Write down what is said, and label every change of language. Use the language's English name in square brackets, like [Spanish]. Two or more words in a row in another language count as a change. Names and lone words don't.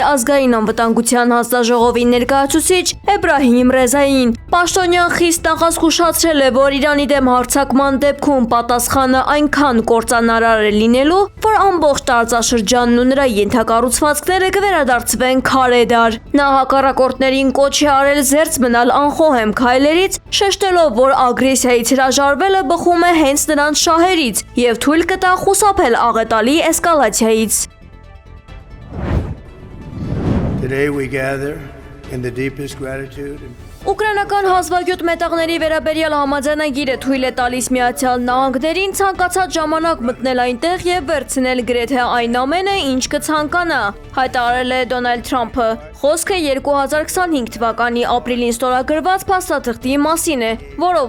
[Armenian] ազգային անվտանգության հանձնաժողովի ներկայացուցիչ Էբրահիմ Ռեզային։ Պաշտոնյան խիստ նախազգուշացրել է, որ Իրանի դեմ հարձակման դեպքում պատասխանը այնքան կործանարար է լինելու, որ ամբողջ տարածաշրջանն ու նրա ենթակառուցվածքները կվերադարձվեն քարեդար։ Նա հակառակորդներին կոչ է արել զերծ մնալ անխոհեմ քայլերից, շեշտելով, որ ագրեսիայից հրաժարվելը բխում է հենց նրանց շահերից եւ թույլ կտա խուսափել աղետալի էսկալացիայից։ [English] Today we gather in the deepest gratitude and [Armenian] Ուկրաինական հազվագյուտ մետաղների վերաբերյալ համաձայնագիրը թույլ է տալիս Միացյալ Նահանգներին ցանկացած ժամանակ մտնել այնտեղ եւ վերցնել գրեթե այն ամենը, ինչ կցանկանա, հայտարարել է Դոնալդ Թրամփը։ Խոսքը 2025 թվականի ապրիլին ստորագրված փաստաթղթի մասին է, որով